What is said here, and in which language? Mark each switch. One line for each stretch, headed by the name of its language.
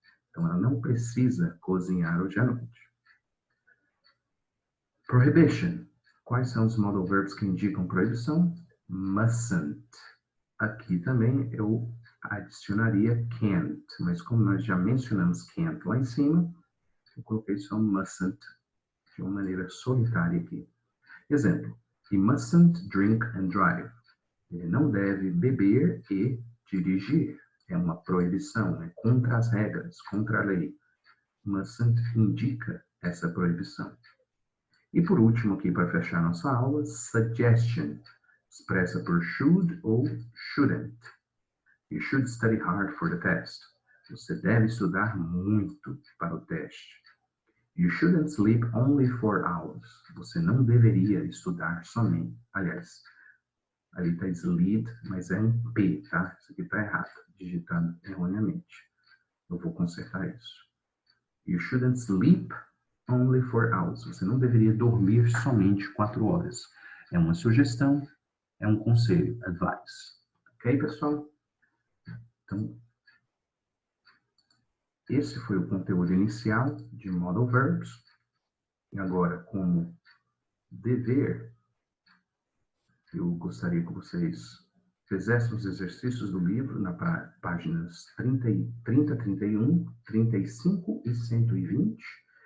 Portuguese: Então, ela não precisa cozinhar hoje à noite. Prohibition. Quais são os modal verbs que indicam proibição? Mustn't. Aqui também eu adicionaria can't, mas como nós já mencionamos can't lá em cima, eu coloquei só mustn't de uma maneira solitária aqui. Exemplo.
English: He mustn't drink and drive.
Portuguese: Ele não deve beber e dirigir. É uma proibição, é contra as regras, contra a lei. Mustn't indica essa proibição. E por último, aqui para fechar nossa aula, suggestion, expressa por should ou shouldn't.
English: You should study hard for the test.
Portuguese: Você deve estudar muito para o teste.
English: You shouldn't sleep only 4 hours.
Portuguese: Você não deveria estudar somente. Aliás, ali está sleep, mas é um P, tá? Isso aqui está errado, digitado erroneamente. Eu vou consertar isso.
English: You shouldn't sleep only 4 hours.
Portuguese: Você não deveria dormir somente 4 horas. É uma sugestão, é um conselho, advice. Ok, pessoal? Então, esse foi o conteúdo inicial de modal verbs. E agora, como dever, eu gostaria que vocês fizessem os exercícios do livro na páginas 30, 31, 35 e 120.